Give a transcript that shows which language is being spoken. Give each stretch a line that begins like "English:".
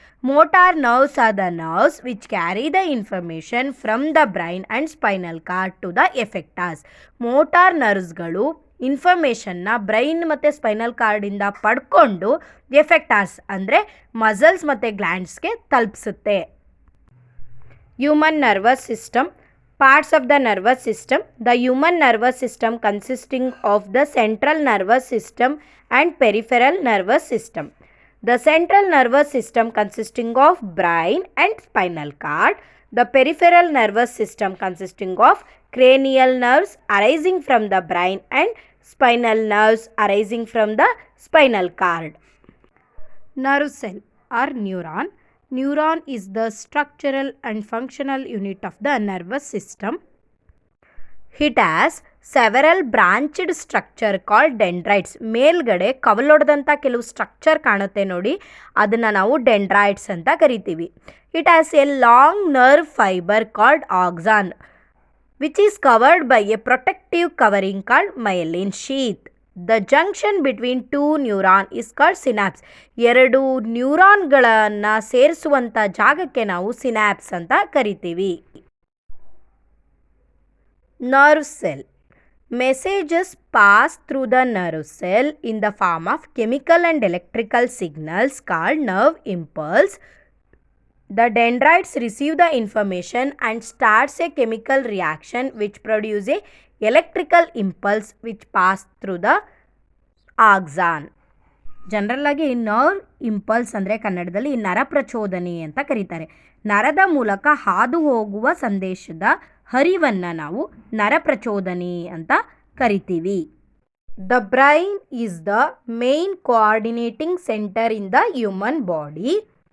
English: Motor nerves are the nerves which carry the information from the brain and spinal cord to the effectors.
Kannada: Motor ನರ್ವ್ಸ್ಗಳು ಇನ್ಫಾರ್ಮೇಷನ್ನ brain ಮತ್ತು spinal ಕಾರ್ಡಿಂದ ಪಡ್ಕೊಂಡು ಎಫೆಕ್ಟಾರ್ಸ್ ಅಂದರೆ muscles ಮತ್ತು ಗ್ಲ್ಯಾಂಡ್ಸ್ಗೆ ತಲುಪಿಸುತ್ತೆ.
English: Human nervous system. Parts of the nervous system. The human nervous system consisting of the central nervous system and peripheral nervous system. The central nervous system consisting of brain and spinal cord. The peripheral nervous system consisting of cranial nerves arising from the brain and spinal nerves arising from the spinal cord. Nerve cell or neuron. Neuron is the structural and functional unit of the nervous system. It has several branched structure called dendrites.
Kannada: ಮೇಲ್ಗಡೆ ಕವಲೊಡೆದಂಥ ಕೆಲವು structure ಕಾಣುತ್ತೆ ನೋಡಿ, ಅದನ್ನು ನಾವು dendrites ಅಂತ ಕರಿತೀವಿ.
English: It has a long nerve fibre called axon, which is covered by a protective covering called myelin sheath. The junction between two neurons is called synapse.
Kannada: ಎರಡು ನ್ಯೂರಾನ್ಗಳನ್ನು ಸೇರಿಸುವಂಥ ಜಾಗಕ್ಕೆ ನಾವು ಸಿನಾಪ್ಸ್ ಅಂತ ಕರಿತೀವಿ.
English: Nerve cell. Messages pass through the nerve cell in the form of chemical and electrical signals called nerve impulse. The dendrites receive the information and starts a chemical reaction which produces a electrical impulse which pass through the axon.
Kannada: General ಆಗಿ nerve impulse ಅಂದರೆ ಕನ್ನಡದಲ್ಲಿ ನರ ಪ್ರಚೋದನೆ ಅಂತ ಕರೀತಾರೆ. ನರದ ಮೂಲಕ ಹಾದು ಹೋಗುವ ಸಂದೇಶದ ಹರಿವನ್ನು ನಾವು ನರ ಪ್ರಚೋದನೆ ಅಂತ ಕರಿತೀವಿ.
English: The brain is the main coordinating centre in the human body.